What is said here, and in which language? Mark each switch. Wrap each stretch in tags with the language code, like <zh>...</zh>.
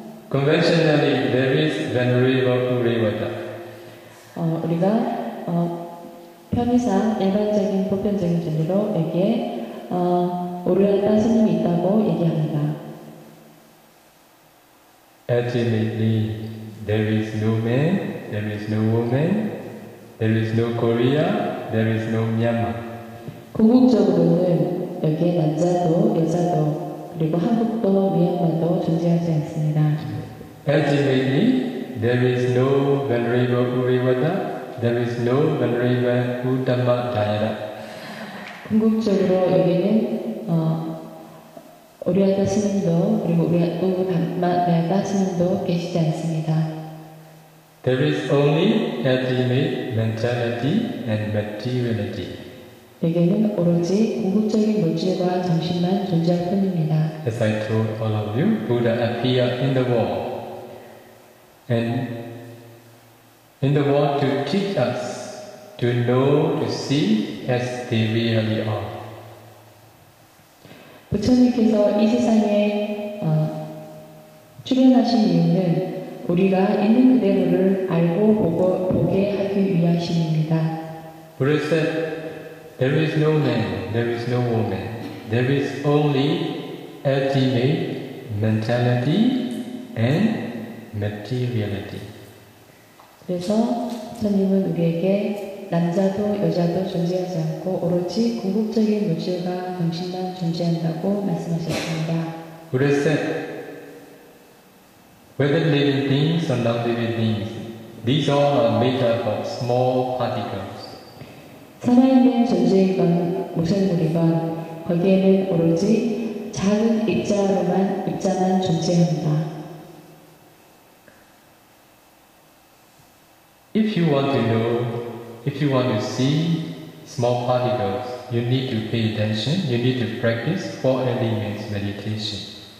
<en>Conventionally, there is Venerable Urevata.</en> <ko>우리가 편의상 일반적인 보편적인 진리로 여기에 오르알타 스님이 있다고 얘기합니다.</ko> <en>Ultimately, there is no man, there is no woman, there is no Korea, there is no Myanmar.</en> <ko>궁극적으로는 여기에 남자도 여자도 그리고 한국도 미얀마도 존재하지 않습니다.</ko> <en>Ultimately, there is no Venerable Urevata, there is no Venerable Uttama Dayana.</en> <ko>궁극적으로 여기는 오리아다 스님도 그리고 우리아다 스님도 계시지 않습니다.</ko> <en>There is only ultimate mentality and materiality.</en> <ko>여기에는 오로지 궁극적인 물질과 정신만 존재할 뿐입니다.</ko> <en>As I told all of you, Buddha appeared in the world. And in the world to teach us to know, to see as they really are.</en> <ko>부처님께서 이 세상에 출현하신 이유는 우리가 있는 그대로를 알고 보게 하기 위하심입니다.</ko> <en>Buddha said, there is no man, there is no woman, there is only ultimate mentality and materiality.</en> <ko>그래서 부처님은 우리에게 남자도 여자도 존재하지 않고 오로지 궁극적인 물질과 정신만 존재한다고 말씀하셨습니다.</ko> <en>Buddha said, whether living beings or non-living beings, These all are made up of small particles.</en> <ko>살아있는 존재이건 무생물이건 거기에는 오로지 작은 입자만 존재합니다.</ko> <en>If you want to see small particles, you need to pay attention, you need to practice four elements meditation.</en>